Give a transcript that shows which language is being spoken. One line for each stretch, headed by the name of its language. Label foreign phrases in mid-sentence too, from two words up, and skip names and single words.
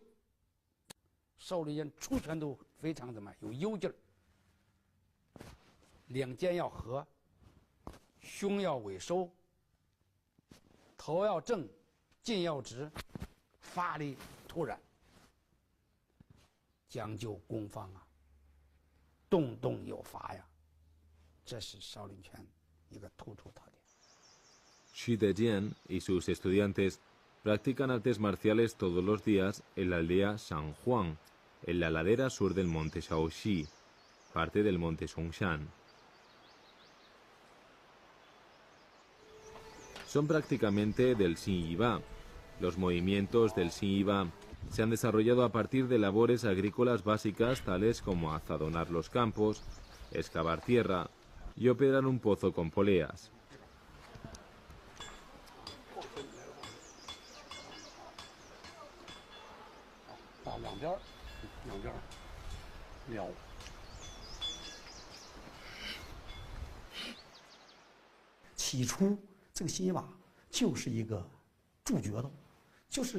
Chinese: 少林人出拳都非常怎么有幽劲儿，两肩要合，胸要尾收，头要正，劲要直，发力突然，讲究攻防啊，动动有法呀，这是少林拳一个突出特点。
Spanish: Xi Dejian y sus estudiantes practican artes marciales todos los días en la aldea San Juan, en la ladera sur del monte Shaoxi, parte del monte Songshan. Son prácticamente del Xin Yi Ba. Los movimientos del Xin Yi Ba se han desarrollado a partir de labores agrícolas básicas tales como azadonar los campos, excavar tierra y operar un pozo con poleas.
Chinese: 起初，这个新一把就是一个助角斗，就是